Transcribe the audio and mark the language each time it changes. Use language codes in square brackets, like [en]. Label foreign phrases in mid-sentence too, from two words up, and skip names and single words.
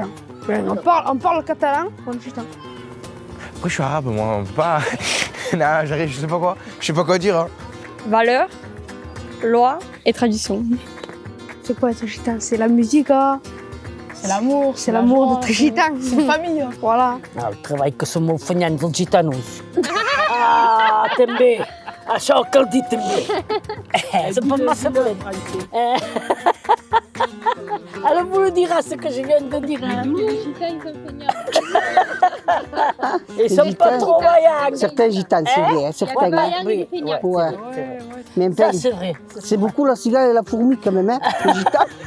[fr] Ouais, on parle catalan, on est gitan. Après, je suis arabe, moi, on peut pas. Non, j'arrive, je sais pas quoi. Je sais pas quoi dire. Hein. Valeurs, lois et traditions. C'est quoi être gitan? C'est la musique, hein. C'est l'amour, C'est l'amour d'être gitan. c'est une famille. Voilà. [ca] Ah, el treball que som molt fanyans els gitanos. Ah, també. Això que el dit també. [fr] C'est pas [ca] massa dolent. [fr] Alors vous le direz ce que je viens de dire. Les gitans, ils sont feignants. Ils sont pas trop vaillants. Certains gitanes, c'est vrai. Hein, certains, pas hein. vaillants, mais feignants. Ouais. Mais un peu, Ça c'est vrai. c'est beaucoup la cigale et la fourmi quand même, hein, les gitanes.